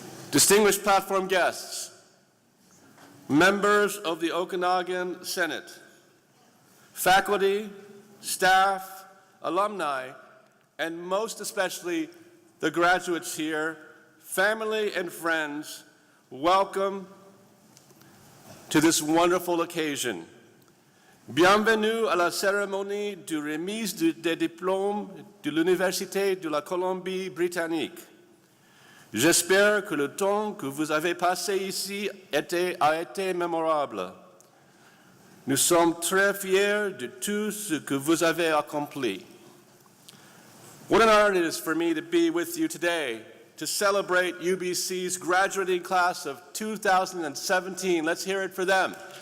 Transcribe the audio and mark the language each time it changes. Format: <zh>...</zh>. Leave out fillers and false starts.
<en>Distinguished platform guests, members of the Okanagan Senate, faculty, staff, alumni, and most especially the graduates here, family and friends, welcome to this wonderful occasion.</en> <fr>Bienvenue à la cérémonie de remise des diplômes de l'Université de la Colombie-Britannique. J'espère que le temps que vous avez passé ici a été mémorable. Nous sommes très fiers de tout ce que vous avez accompli.</fr> <en>What an honor it is for me to be with you today to celebrate UBC's graduating class of 2017. Let's hear it for them.</en>